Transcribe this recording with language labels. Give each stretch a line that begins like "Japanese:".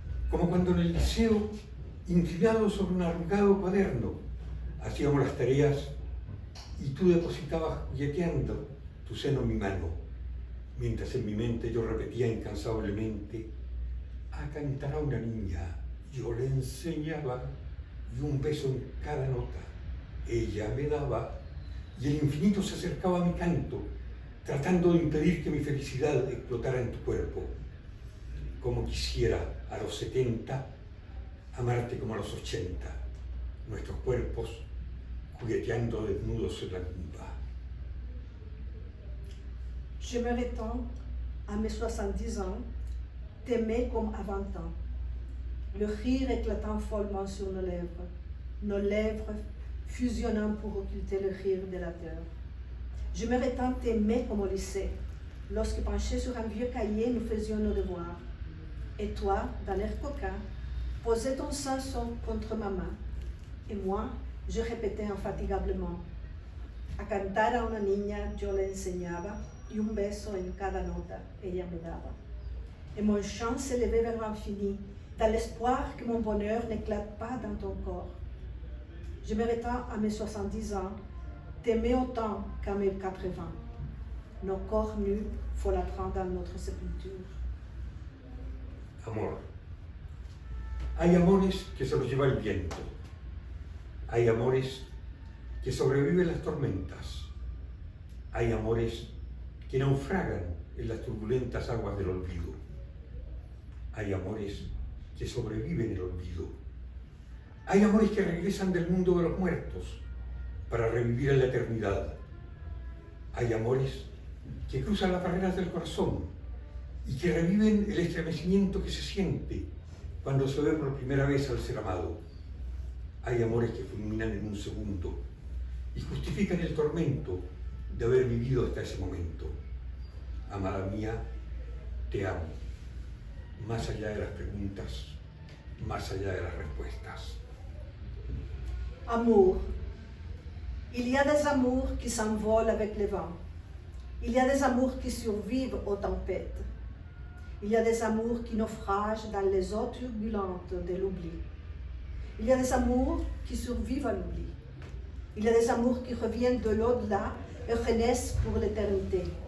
Spanish: Como cuando en el liceo, inclinado sobre un arrugado cuaderno, hacíamos las tareas y tú depositabas jugueteando tu seno en mi mano, mientras en mi mente yo repetía incansablemente: acá entrará una niña, yo le enseñaba, y un beso en cada nota ella me daba, y el infinito se acercaba a mi canto, tratando de impedir que mi felicidad explotara en tu cuerpo. Como quisiera a los 70 amarte como a los 80, nuestros cuerpos jugueteando desnudos en la cumpa.
French: J'aimerais tant, à mes 70 ans, t'aimer comme à 20 ans. Le rire éclatant follement sur nos lèvres fusionnant pour occulter le rire de la terre. J'aimerais tant t'aimer comme au lycée, lorsque penchés sur un vieux cahier, nous faisions nos devoirs. Et toi, d'un air coquin, posais ton sein contre ma main. Et moi, je répétais infatigablement:
Spanish: a cantar a una niña yo le enseñaba, y un beso en cada nota ella me daba.
French: Et mon chant s'élevait vers l'infini, dans l'espoir que mon bonheur n'éclate pas dans ton corps. J'aimerais tant, à mes 70 ans, t'aimer autant qu'à mes 80, nos corps nus folâtrant dans notre sépulture.
Spanish: Amor. Hay amores que se los lleva el viento. Hay amores que sobreviven las tormentas. Hay amores que naufragan en las turbulentas aguas del olvido. Hay amores que sobreviven el olvido. Hay amores que regresan del mundo de los muertos para revivir en la eternidad. Hay amores que cruzan las barreras del corazón y que reviven el estremecimiento que se siente cuando se ve por primera vez al ser amado. Hay amores que fulminan en un segundo y justifican el tormento de haber vivido hasta ese momento. Amada mía, te amo, más allá de las preguntas, más allá de las respuestas.
French: Amour. Il y a des amours qui s'envolent avec le vent. Il y a des amours qui survivent aux tempêtes. Il y a des amours qui naufragent dans les eaux turbulentes de l'oubli. Il y a des amours qui survivent à l'oubli. Il y a des amours qui reviennent de l'au-delà et renaissent pour l'éternité.